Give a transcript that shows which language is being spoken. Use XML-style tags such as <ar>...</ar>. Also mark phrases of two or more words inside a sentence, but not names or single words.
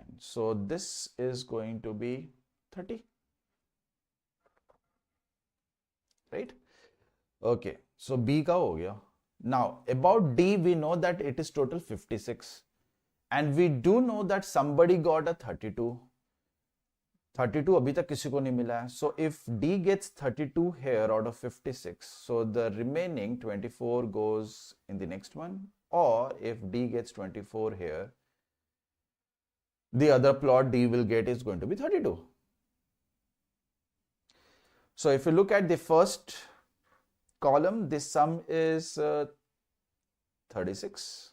<en>So this is going to be 30, right?</en> <hi>Okay, so B का हो गया.</hi> <en>Now about D, we know that it is total 56. And we do know that somebody got a 32.</en> <hi>32 अभी तक किसी को नहीं मिला है.</hi> <en>So if D gets 32 here out of 56, so the remaining 24 goes in the next one. Or if D gets 24 here, the other plot D will get is going to be 32. So if you look at the first column, the sum is 36.</en>